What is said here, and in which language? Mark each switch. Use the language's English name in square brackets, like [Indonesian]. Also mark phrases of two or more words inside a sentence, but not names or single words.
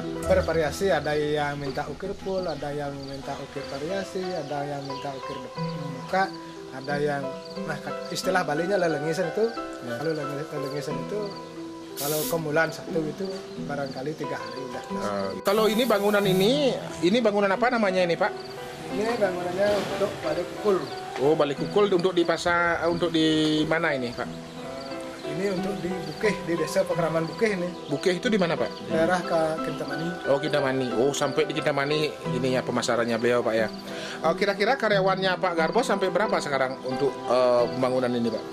[Indonesian] Bervariasi, ada yang minta ukir full, ada yang minta ukir variasi, ada yang minta ukir muka, ada yang istilah Balinya lelengisan itu. Kalau lelengisan itu kalau kemulan satu itu barangkali 3 hari udah. Kalau ini bangunan bangunan apa namanya ini Pak? Ini bangunannya untuk balik kukul. Oh, balik kukul untuk dipasang, untuk di mana ini Pak? Ini untuk di Bukeh, di desa Pekraman Bukeh ini. Bukeh itu di mana Pak? Daerah Kintamani. Oh, Kintamani. Oh, sampai di Kintamani ininya pemasarannya beliau Pak ya. Kira-kira karyawannya Pak Garbo sampai berapa sekarang untuk pembangunan ini Pak?